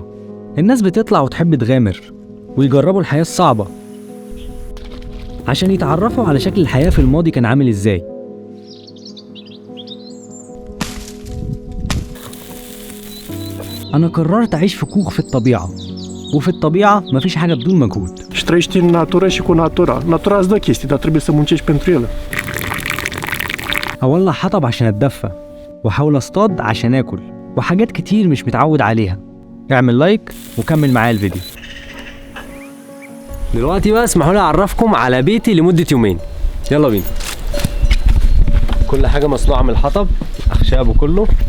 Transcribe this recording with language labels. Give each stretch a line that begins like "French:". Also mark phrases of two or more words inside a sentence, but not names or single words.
Arabic: الناس بتطلع وتحب تغامر ويجربوا الحياة الصعبة عشان يتعرفوا على شكل الحياة في الماضي كان عامل إزاي. أنا قررت أعيش في كوخ في الطبيعة، وفي الطبيعة مفيش حاجة بدون مجهود.
Romanian: Și trăiești în natură și cu natura. Natura îți dă chestii, dar trebuie să muncești pentru ele.
Arabic: أولع حطب عشان أتدفى، وأحاول أصطاد عشان آكل، وحاجات كتير مش متعود عليها. اعمل لايك وكمل معايا الفيديو. دلوقتي بقى اسمحوا لي اعرفكم على بيتي لمدة يومين. يلا بينا. كل حاجة مصنوعة من الحطب، أخشابه كله.